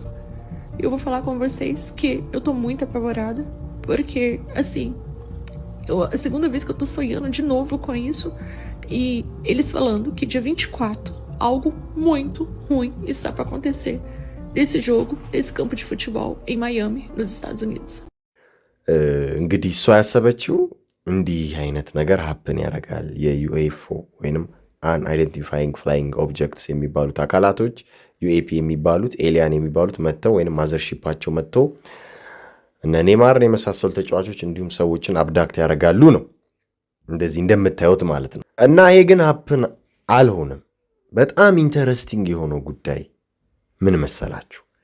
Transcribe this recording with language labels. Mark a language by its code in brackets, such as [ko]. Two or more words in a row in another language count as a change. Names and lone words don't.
[pt] E eu vou falar com vocês que eu tô muito apavorada, porque, assim, a segunda vez que eu tô sonhando de novo com isso, e eles falando que dia 24, algo muito ruim está para acontecer. Desse jogo, desse campo de futebol em Miami, nos Estados Unidos. [am] እንግዲህ እሷ ያሰበችው እንዲህ አይነት ነገር ሀፕን ያደርጋል የዩኤፍኦ ወይንም [en] an identifying flying objects [am] የሚባሉት አካላቶች ዩኤፒ የሚባሉት ኤሊያን የሚባሉት መጥተው ወይንም ማዘርሺፓቸው መጥተው እነ ኔይማርን የመሳሰሉ ተጫዋቾች እንዲሁም ሰዎችን አብዳክት ያደርጋሉ ነው እንደዚህ እንደምታዩት ማለት ነው። እና ይሄ ግን ሀፕን አልሆነም። በጣም ኢንተረስቲንግ የሆነው ጉዳይ ምን መሰላችሁ?